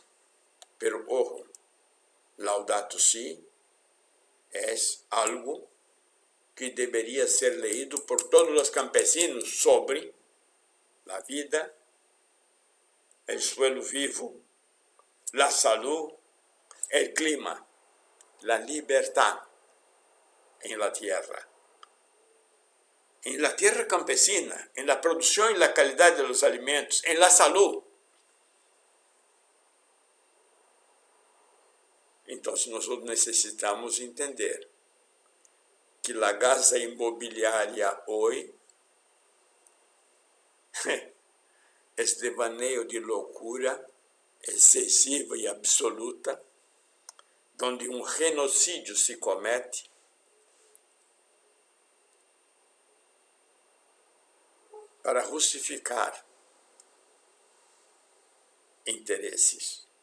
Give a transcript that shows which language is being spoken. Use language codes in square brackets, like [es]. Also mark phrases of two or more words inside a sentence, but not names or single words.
[es] Pero, ojo, [pt] Laudato Si é algo que deveria ser leído por todos os campesinos sobre a vida, o suelo vivo, a saúde, o clima, a liberdade em [es] la tierra. [pt] Em [es] la tierra campesina, [pt] em la produção e la qualidade [es] de los alimentos, [pt] em [es] la salud. [pt] Então, nós necessitamos entender que a casa imobiliária hoje é devaneio de loucura excessiva e absoluta, onde um genocídio se comete para justificar interesses.